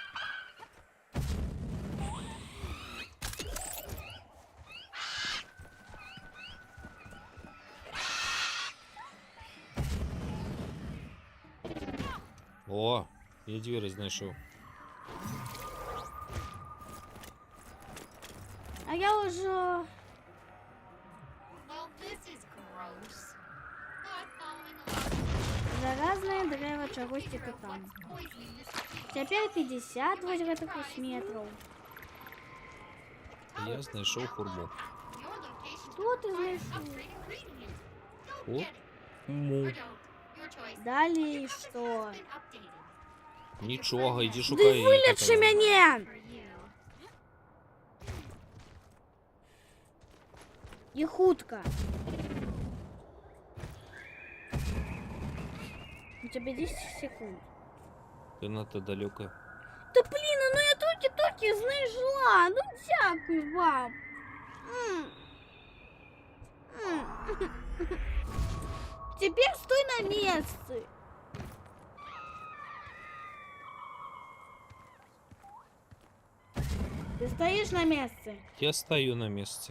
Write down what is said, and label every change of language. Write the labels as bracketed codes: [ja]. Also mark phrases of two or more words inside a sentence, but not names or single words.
[uk] О, я двері знайшов. [ru] А я уже... [en] Well, this is gross. Not following along. [ru] Заразное древо чогось типа там. [en] What's poisoning this? [ru] Теперь 50 вот этих метров. [uk] Я знайшов хурму. [en] Your location [ru] Что ты [en] requires [uk] знайшов? [en] upgrade ingredient. Go О, get it. му. Or don't. Your choice. [ru] Далее [en] Your [ru] что? [en] has been updated. [uk] Нічого, іди [ru] Да [uk] шукай. [ru] вылечи меня! [en] For you. [be] И хутка. [ru] У тебя 10 секунд. [uk] Ти надто далеко. [ru] Да блин, ну я только знайшла. [uk] Ну дякую вам. [ru] Теперь стой на месте. Ты стоишь на месте? [uk] Я стою на місці.